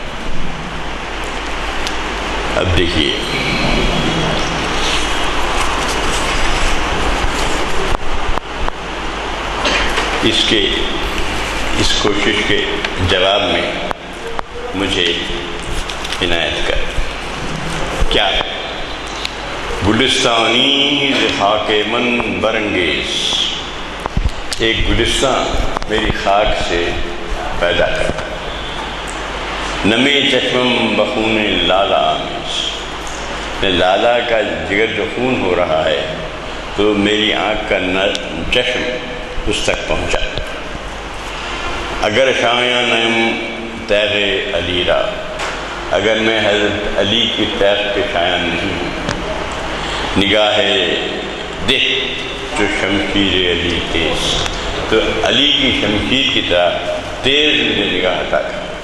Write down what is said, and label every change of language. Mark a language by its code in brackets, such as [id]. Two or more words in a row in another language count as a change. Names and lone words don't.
[ur] اب دیکھیے اس کوشش کے جواب میں مجھے عنایت کر. [fa] کیا گلستانی خاک من برنگیز، [ur] ایک گلستان میری خاک سے پیدا کر. [fa] نمے چشمم بخون لالا آمیز، [ur] لالا کا جگر جو خون ہو رہا ہے تو میری آنکھ کا چشم اس تک پہنچا. [fa] اگر شایاں نیم تیغ علی را، [ur] اگر میں حضرت علی کی تیغ کے شایاں نہیں ہوں. [fa] نگاہ دہ جو شمشیر علی تیز، [ur] تو علی کی شمشیر کی طرح تیز مجھے نگاہ عطا کر.